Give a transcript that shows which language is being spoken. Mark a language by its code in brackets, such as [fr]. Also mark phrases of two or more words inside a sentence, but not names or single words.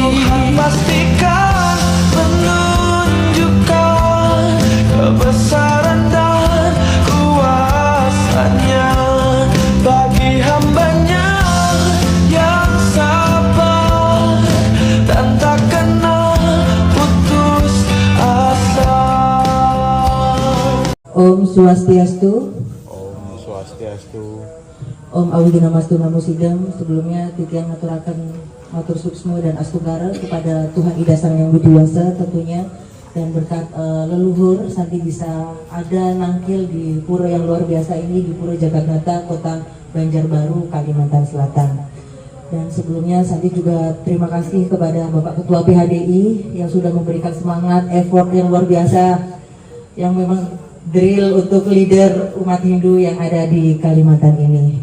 [id] Tuhan pastikan menunjukkan kebesaran dan kuasanya bagi hambanya yang sabar dan tak kenal putus asa. [sa] Om Swastiastu. Om Swastiastu. Om Awidinamastu Namo Sidam. [id] Sebelumnya [ban] titiang ngaturaken matur suksmo [id] dan astungkara kepada Tuhan Ida Sang Yang Widiwasa tentunya, dan berkat leluhur Santi bisa ada nangkil di pura yang luar biasa ini, di Pura Jagatnata, Kota Banjarbaru, Kalimantan Selatan. Dan sebelumnya Santi juga terima kasih kepada Bapak Ketua PHDI yang sudah memberikan semangat, effort yang luar biasa, yang memang drill untuk leader umat Hindu yang ada di Kalimantan ini.